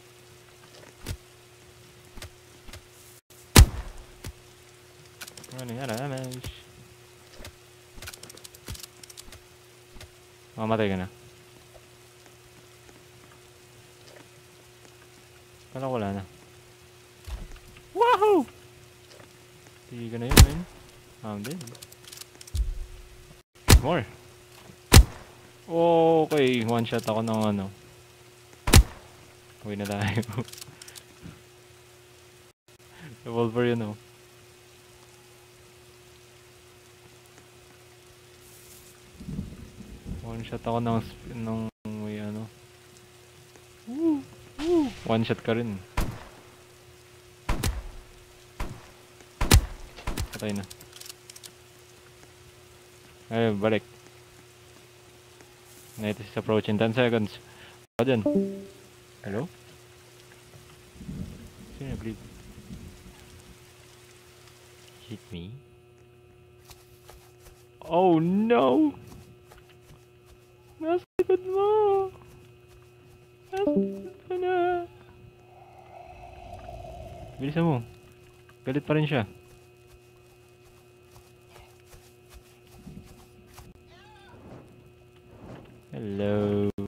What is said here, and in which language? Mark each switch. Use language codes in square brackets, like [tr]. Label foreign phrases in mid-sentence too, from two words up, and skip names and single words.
[en] Running out of damage. [tl] Mamatay ka na. Kala ko wala na. Wahoo! Sige ka na yun, man. [en] I'm dead. More. Okay, one shot [tl] ako ng ano. Uwi na tayo. Revolver yun, oh. [en] One shot [tl] ako ng may ano. [en] One shot [tl] ka rin. Patay na. Ay, balik. [en] Night is approaching 10 seconds. [tl] Ako dyan. Hello? Sino nag-leave? [en] Hit me? Oh no! [tl] Nasa likod mo! Nasa likod ka na! Bilisan mo. Galit pa rin siya. [en] Hello.